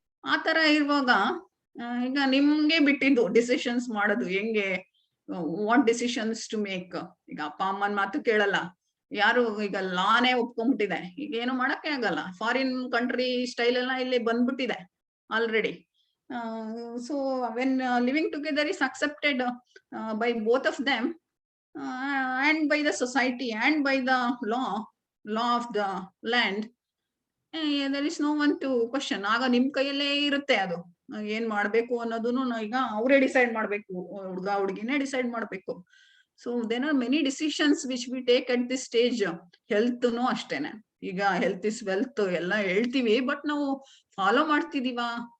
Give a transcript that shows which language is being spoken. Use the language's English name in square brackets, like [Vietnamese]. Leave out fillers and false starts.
[Kannada] ಆ ತರ ಇರುವಾಗ ಈಗ ನಿಮ್ಗೆ ಬಿಟ್ಟಿದ್ದು ಡಿಸಿಷನ್ಸ್ ಮಾಡೋದು ಹೆಂಗೆ, [English] What decisions to make. [Kannada] ಈಗ ಅಪ್ಪ ಅಮ್ಮನ ಮಾತು ಕೇಳಲ್ಲ ಯಾರು, ಈಗ ಲಾನೇ ಒಪ್ಕೊಂಡ್ಬಿಟ್ಟಿದೆ, ಈಗ ಏನು ಮಾಡಕ್ಕೆ ಆಗಲ್ಲ. ಫಾರಿನ್ ಕಂಟ್ರಿ ಸ್ಟೈಲ್ ಎಲ್ಲ ಇಲ್ಲಿ ಬಂದ್ಬಿಟ್ಟಿದೆ already. [English] So when living together is accepted by both of them and by the society and by the law of the land, there is no one to question. [Kannada] ಆಗ ನಿಮ್ ಕೈಯಲ್ಲೇ ಇರುತ್ತೆ ಅದು ಏನ್ ಮಾಡ್ಬೇಕು ಅನ್ನೋದನ್ನು. ಈಗ ಅವರೇ ಡಿಸೈಡ್ ಮಾಡ್ಬೇಕು, ಹುಡುಗ ಹುಡುಗಿನೇ ಡಿಸೈಡ್ ಮಾಡ್ಬೇಕು. [English] So there are many decisions which we take at this stage. [Kannada] ಹೆಲ್ತ್ನು ಅಷ್ಟೇನೆ, ಈಗ [English] health is wealth [Kannada] ಎಲ್ಲ ಹೇಳ್ತೀವಿ, [English] but [Kannada] ನಾವು ಫಾಲೋ ಮಾಡ್ತಿದೀವಾ?